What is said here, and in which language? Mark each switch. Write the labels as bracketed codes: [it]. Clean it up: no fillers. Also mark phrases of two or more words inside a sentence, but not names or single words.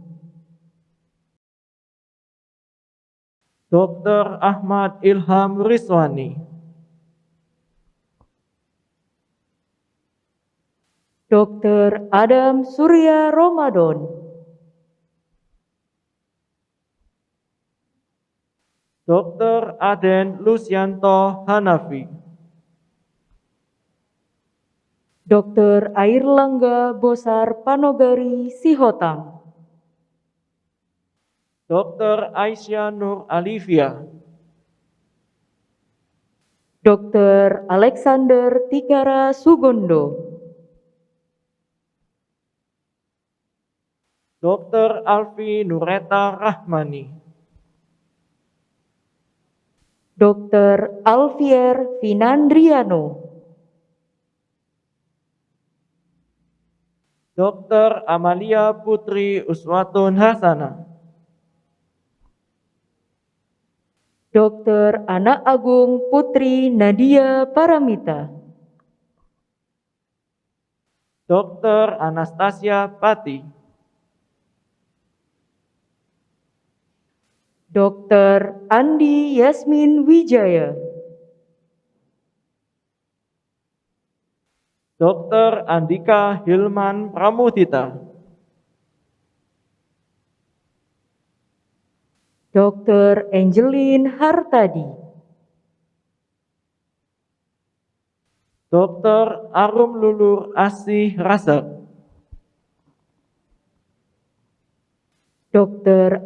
[id] Dr. Ahmad Ilham Rizwani, Dr. Adam Surya Ramadan, Dr. Aden Lucianto Hanafi, Dr. Airlangga Bosar Panogari Sihotang, Dr. Aisyah Nur Alivia, Dr. Alexander Tikara Sugondo, Dr. Alfi Nureta Rahmani, Dr. Alfier Finandriano, Dr. Amalia Putri Uswatun Hasana, Dr. Anak Agung Putri Nadia Paramita, Dr. Anastasia Pati, Dr. Andi Yasmin Wijaya, Dr. Andika Hilman Pramudita, Dr. Angelin Hartadi, Dr. Arum Lulur Asih Razak, Dr.